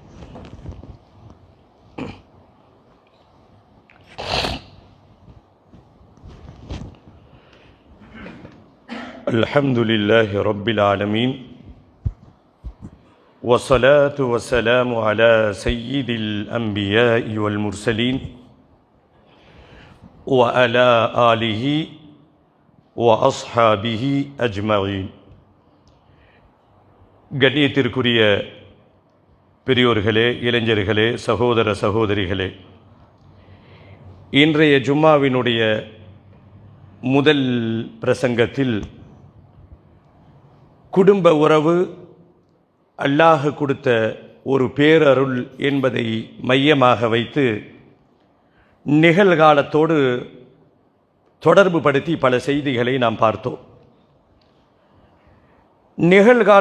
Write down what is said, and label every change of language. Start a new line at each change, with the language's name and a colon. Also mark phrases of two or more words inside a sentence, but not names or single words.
Arabic: الحمد لله رب العالمين والصلاة والسلام على سيد الأنبياء والمرسلين وعلى آله وأصحابه أجمعين.
Tamil: கண்ணியத்திற்குரிய பெரியோர்களே, இளைஞர்களே, சகோதர சகோதரிகளே, இன்றைய ஜும்மாவினுடைய முதல் பிரசங்கத்தில் குடும்ப உறவு அல்லாஹ் கொடுத்த ஒரு பேரருள் என்பதை மையமாக வைத்து நிகழ்காலத்தோடு தொடர்பு படுத்தி பல செய்திகளை நாம் பார்த்தோம்.